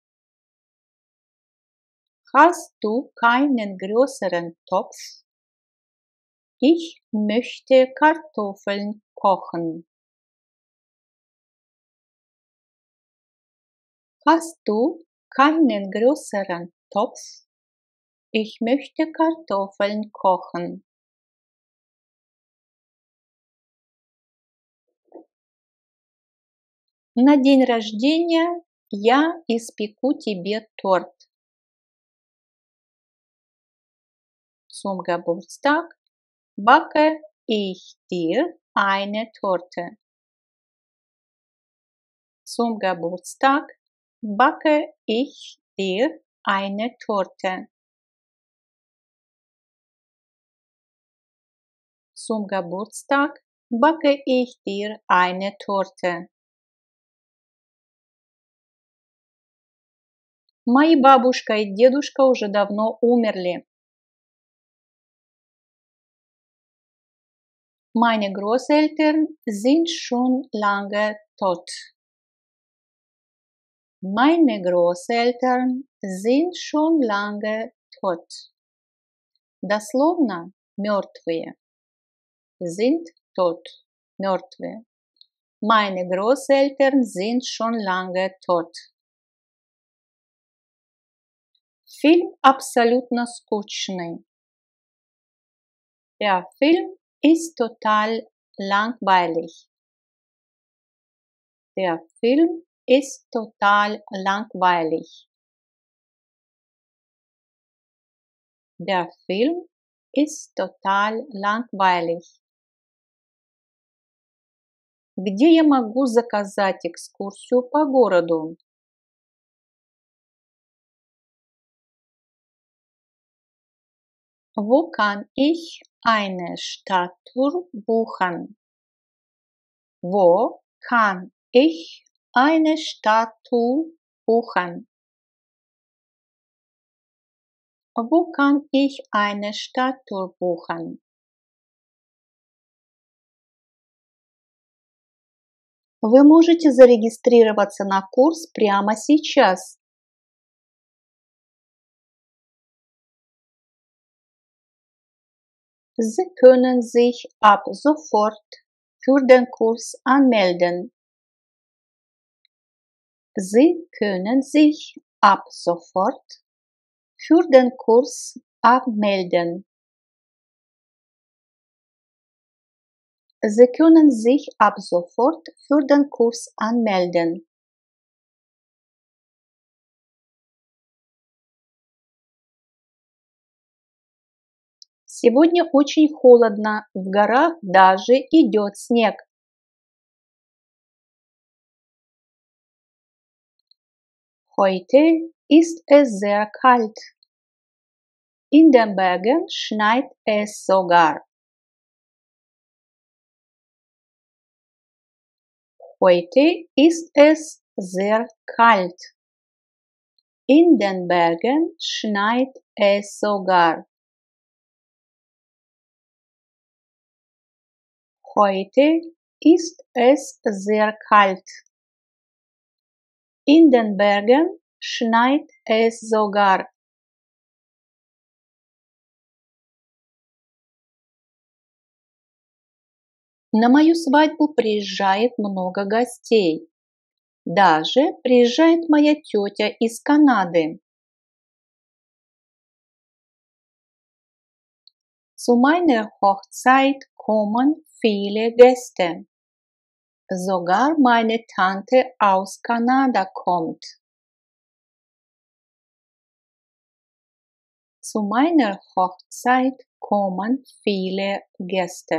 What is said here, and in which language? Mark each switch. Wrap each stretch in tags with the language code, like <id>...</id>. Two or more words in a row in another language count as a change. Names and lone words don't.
<de>Hast du keinen größeren Topf? Ich möchte Kartoffeln kochen. Hast du keinen größeren Topf? Ich möchte Kartoffeln kochen.</de> <ru>На день рождения я испеку тебе торт.</ru> <de>Zum Geburtstag backe ich dir eine Torte. Zum Geburtstag backe ich dir eine Torte. Zum Geburtstag backe ich dir eine Torte.</de> <ru>Мои бабушка и дедушка уже давно умерли.</ru> <de>Meine Großeltern sind schon lange tot. Meine Großeltern sind schon lange tot.</de> <ru>Дословно мертвые.</ru> <de>Sind tot. Мертвые. Meine Großeltern sind schon lange tot.</de> <ru>Фильм абсолютно скучный.</ru> <de>Der Film ist total langweilig. Der Film ist total langweilig. Der Film ist total langweilig.</de> <ru>Где я могу заказать экскурсию по городу?</ru> <de>Wo kann ich eine Stadttour buchen? Wo kann ich eine Stadttour buchen? Wo kann ich eine Stadttour buchen?</de> <ru>Вы можете зарегистрироваться на курс прямо сейчас.</ru> <de>Sie können sich ab sofort für den Kurs anmelden. Sie können sich ab sofort für den Kurs anmelden. Sie können sich ab sofort für den Kurs anmelden.</de> <ru>Сегодня очень холодно, в горах даже идет снег.</ru> <de>Heute ist es sehr kalt. In den Bergen schneit es sogar. Heute ist es sehr kalt. In den Bergen schneit es sogar. Heute ist es sehr kalt. In den Bergen schneit es sogar.</de> <ru>На мою свадьбу приезжает много гостей. Даже приезжает моя тетя из Канады.</ru> <de>Zu meiner Hochzeit kommen viele Gäste. Sogar meine Tante aus Kanada kommt. Zu meiner Hochzeit kommen viele Gäste.</de>